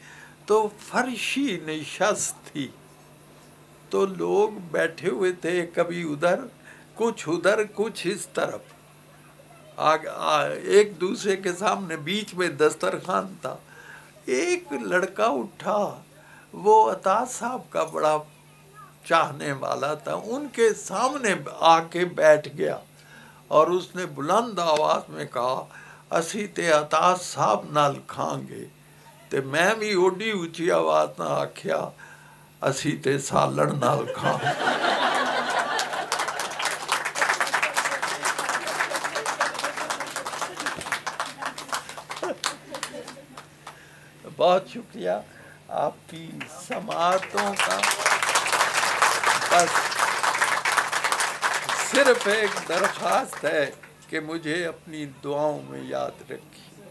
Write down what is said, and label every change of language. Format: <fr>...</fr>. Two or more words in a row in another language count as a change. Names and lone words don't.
<ur>تو فرشی نشست تھی تو لوگ بیٹھے ہوئے تھے، کبھی ادھر کچھ اس طرف، ایک دوسرے کے سامنے، بیچ میں دسترخوان تھا. ایک لڑکا اٹھا، وہ عطا صاحب کا بڑا چاہنے والا تھا، ان کے سامنے آ کے بیٹھ گیا اور اس نے بلند آواز میں کہا</ur> <pa>اسی تے عطا صاحب نال کھان گے. تے میں بھی اوڈی اچھی آواز نہ آکھیا اسی تے سالن نال کھان.</pa> <ur>بہت شکریہ آپ کی سماعتوں کا. بس صرف ایک درخواست ہے کہ مجھے اپنی دعاؤں میں یاد رکھیے.</ur>